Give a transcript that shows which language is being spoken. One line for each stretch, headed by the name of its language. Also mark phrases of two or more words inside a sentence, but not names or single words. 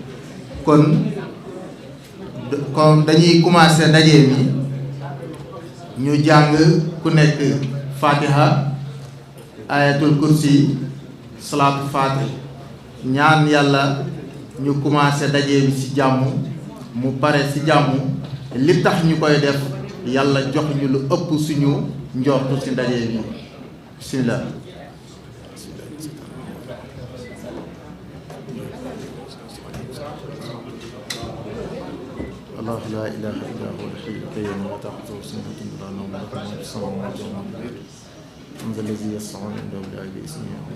Wolof: kon dañuy commencer ndaje mi ñu jàng ku nekk Fatiha, ayatul kursi, salaatul fatih, ñaan yàlla ñu commencer ndaje mi ci jàmm, mu pare ci jàmm. li tax ñu koy def yàlla jox ñu lu ëpp suñu njortu ci ndaje bi.
Arabic: bismillah. الله لا إله إلا هو الحي القيوم لا تأخذه سنة ولا نوم له ما في السماوات وما في الأرض من ذا الذي يشفع عنده إلا بإذنه